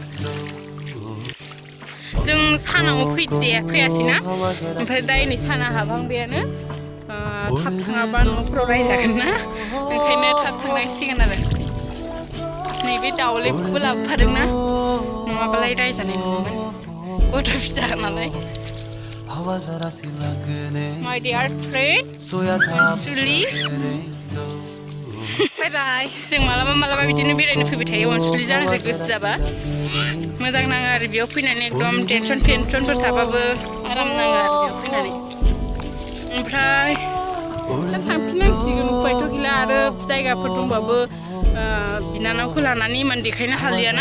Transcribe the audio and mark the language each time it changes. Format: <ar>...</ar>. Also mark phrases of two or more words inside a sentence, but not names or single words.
<brx>जों सानाव फैयासैना ओमफ्राय दा नै साना हाबहांबायानो थाब थाङाबा न'फोराव रायजागोन ना ओंखायनो थाब थांनांसिगोन आरो नैबे दाउलेखौबो लाबोफादोंना नङाबालाय रायजानाय नङामोन गथ' फिसा नालाय</brx> <en>My dear friend</en> <brx>अनसुलि</brx> <en>bye bye</en> <brx>जों मालाबा बिदिनो बेरायनो फैबाय थायो अनसुलिजों आंजों गोसो जाबा मोजां नाङो आरो बेयाव फैनानै एकदम टेनसनफोर थाबाबो आराम नाङो आरो बेयाव फैनानै ओमफ्राय दा थांफिननांसिगोन उपायथ' गैला आरो जायगाफोर दंबाबो बिनानावखौ लानानै इमान देखायनो हालियाना</brx>